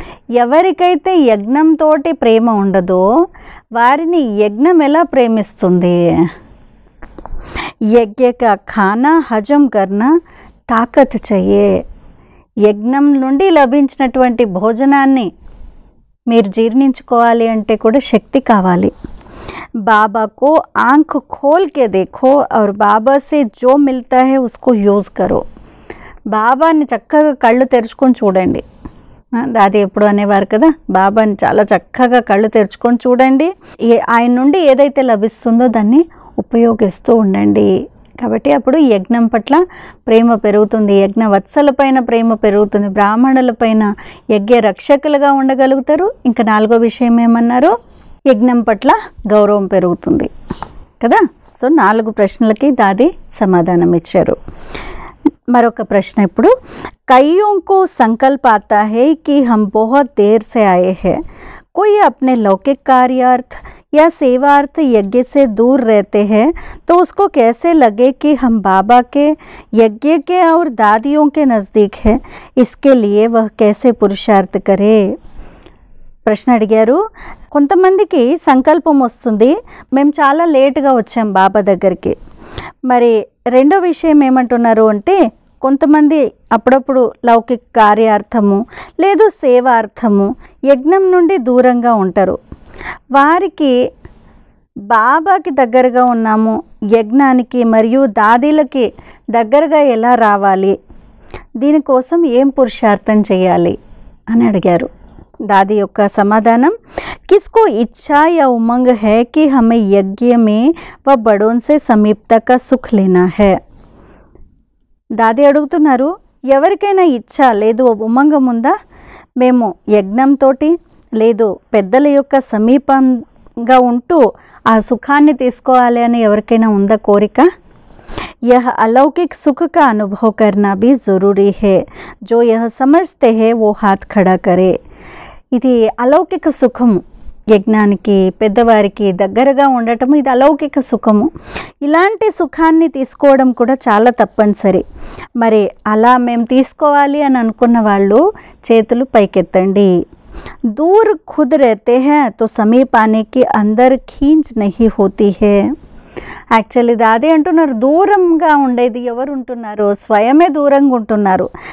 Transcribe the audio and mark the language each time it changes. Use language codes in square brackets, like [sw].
[te] ఎవరికైతే యజ్ఞంతో ప్రేమ ఉండదో వారిని యజ్ఞం ఎలా ప్రేమిస్తుంది? [hi] యజ్ఞ కా ఖానా హజం కర్నా తాకత్ चाहिए. [te] యజ్ఞం నుండి లభించినటువంటి భోజనాన్ని మీరు జీర్ణించుకోవాలి అంటే కూడా శక్తి కావాలి. [hi] बाबा को आंख खोल के देखो और बाबा से जो मिलता है उसको यूज़ करो. [te] బాబాని చక్కగా కళ్ళు తెరుచుకొని చూడండి. అది ఎప్పుడు అనేవారు కదా, బాబాని చాలా చక్కగా కళ్ళు తెరుచుకొని చూడండి, ఆయన నుండి ఏదైతే లభిస్తుందో దాన్ని ఉపయోగిస్తూ ఉండండి. కాబట్టి అప్పుడు యజ్ఞం పట్ల ప్రేమ పెరుగుతుంది, యజ్ఞ వత్సలపైన ప్రేమ పెరుగుతుంది, బ్రాహ్మణులపైన యజ్ఞ రక్షకులుగా ఉండగలుగుతారు. ఇంకా నాలుగో విషయం ఏమన్నారు? యజ్ఞం పట్ల గౌరవం పెరుగుతుంది కదా. సో 4 ప్రశ్నలకి దాది సమాధానం ఇచ్చారు. మరొక ప్రశ్న ఇప్పుడు, [hi] कईयों को संकल्प आता है कि हम बहुत देर से आए हैं, कोई अपने लौकिक कार्यार्थ या सेवार्थ यज्ञ से दूर रहते हैं, तो उसको कैसे लगे कि हम बाबा के यज्ञ के और दादियों के नज़दीक हैं, इसके लिए वह कैसे पुरुषार्थ करे. [te] ప్రశ్న అడిగారు. కొంతమందికి సంకల్పం వస్తుంది, మేము చాలా లేటుగా వచ్చాం బాబా దగ్గరికి, మరి రెండో విషయం ఏమంటున్నారు అంటే, కొంతమంది అప్పుడప్పుడు లౌకిక కార్యార్థము లేదు సేవార్థము యజ్ఞం నుండి దూరంగా ఉంటారు. వారికి బాబాకి దగ్గరగా ఉన్నాము, యజ్ఞానికి మరియు దాదీలకి దగ్గరగా ఎలా రావాలి, దీనికోసం ఏం పురుషార్థం చేయాలి అని అడిగారు. [hi] दादी [te] యొక్క సమాధానం, [hi] किसको इच्छा या उमंग है कि हमें यज्ञ में व बड़ों से समीपता का सुख लेना है. [te] దాది అడుగుతున్నారు, ఎవరికైనా ఇచ్చ లేదు ఉమంగం ఉందా, మేము యజ్ఞంతో లేదు పెద్దల యొక్క సమీపంగా ఉంటూ ఆ సుఖాన్ని తీసుకోవాలి అని ఎవరికైనా ఉందా కోరిక? [hi] यह अलौकिक सुख का अनुभव करना भी ज़रूरी है. जो यह समझते हैं वो हाथ खड़ा करे. [te] ఇది అలౌకిక సుఖము, యజ్ఞానికి పెద్దవారికి దగ్గరగా ఉండటము ఇది అలౌకిక సుఖము. ఇలాంటి సుఖాన్ని తీసుకోవడం కూడా చాలా తప్పనిసరి. మరి అలా మేము తీసుకోవాలి అని అనుకున్న వాళ్ళు చేతులు పైకెత్తండి. [hi] दूर खुद रहते हैं तो समीप आने की अंदर खींच नहीं होती है. [te] యాక్చువల్లీ దాది అంటున్నారు, దూరంగా ఉండేది ఎవరు ఉంటున్నారు, స్వయమే దూరంగా ఉంటున్నారు.